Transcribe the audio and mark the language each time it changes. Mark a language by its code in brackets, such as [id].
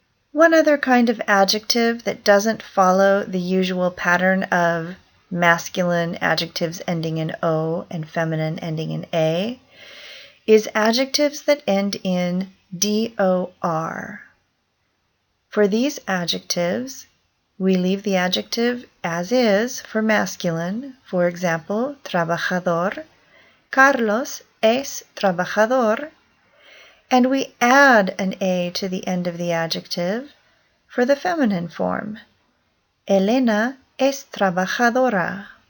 [en] One other kind of adjective that doesn't follow the usual pattern of masculine adjectives ending in O and feminine ending in A is adjectives that end in DOR. For these adjectives, we leave the adjective as is for masculine. For example, trabajador. [es] Carlos es trabajador. [en] And we add an A to the end of the adjective for the feminine form. [es] Elena es trabajadora.